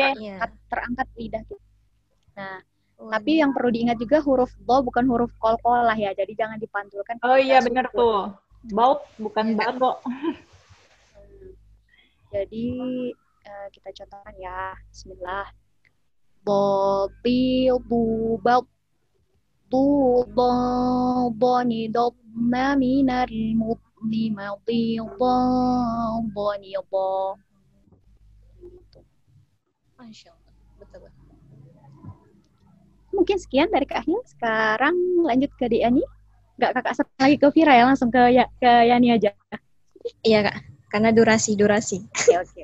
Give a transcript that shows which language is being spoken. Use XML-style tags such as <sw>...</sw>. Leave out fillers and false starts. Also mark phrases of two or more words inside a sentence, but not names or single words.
<id>Terangkat lidah kita. Nah, tapi yang perlu diingat juga huruf do bukan huruf kol-kolah ya. Jadi jangan dipantulkan. Oh iya benar tuh. Baut bukan bago. Jadi kita contohkan ya. Bismillah. Bobil bubal tu boni dobna minar mutlima boni bo. Masya Allah. Betul. Mungkin sekian dari Kak Hil. Sekarang lanjut ke Yani. Nggak kakak lagi ke Vira ya, langsung ke Yani aja. Iya Kak, karena durasi. Oke.</id>